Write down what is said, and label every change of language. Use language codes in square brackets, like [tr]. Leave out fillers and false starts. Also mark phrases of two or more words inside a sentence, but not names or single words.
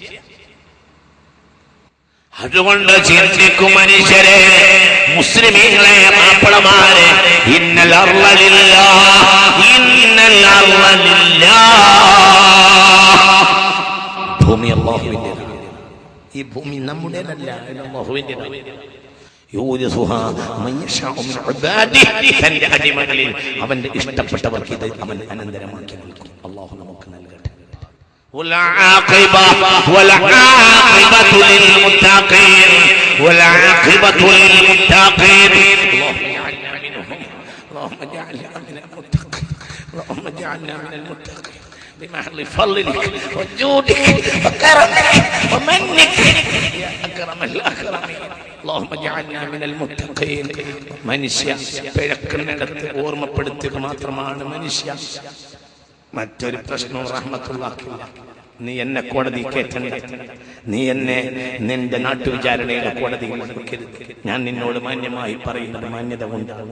[ml] അതുകൊണ്ട് ചിന്തിക്കും മനുഷ്യരെ, മുസ്ലിമീങ്ങളെ, മാപ്പിളമാരെ, [ar] إن الأرض لله، إن الأرض لله. [ml] ഭൂമി അല്ലാഹുവിന്റേതാണ്, ഈ ഭൂമി നമ്മുടേതല്ല, അല്ലാഹുവിന്റേതാണ്. [ar] يورثها من يشاء من عباده, [ml] തന്റെ അടിമകളിൽ അവന്റെ ഇഷ്ടപ്പെട്ടവർക്ക് ഇത് അവൻ അനന്തരമാക്കി നൽകും. അല്ലാഹു നമുക്ക് നൽകട്ടെ. [ar] والعاقبة للمتقين، والعاقبة للمتقين. اللهم اجعلنا من المتقين، اللهم اجعلنا من المتقين بمحض فضلك وجودك وكرمك ومنك يا أكرم الأكرمين. اللهم اجعلنا من المتقين. [ml] മനുഷ്യ പിഴക്കുന്നിടത്ത് ഓർമ്മപ്പെടുത്തുക മാത്രമാണ് മനുഷ്യ, മറ്റൊരു പ്രശ്നവും റഹ്മത്തുള്ളാഹില്ല. നീ എന്നെ കോടതി കേറ്റണ്ട, നീ എന്നെ നിന്റെ നാട്ടുവിചാരണയുടെ കോടതിയിൽ വെക്കരുത്. ഞാൻ നിന്നോട് മാന്യമായി പറയുന്നത് മാന്യത കൊണ്ടാണ്.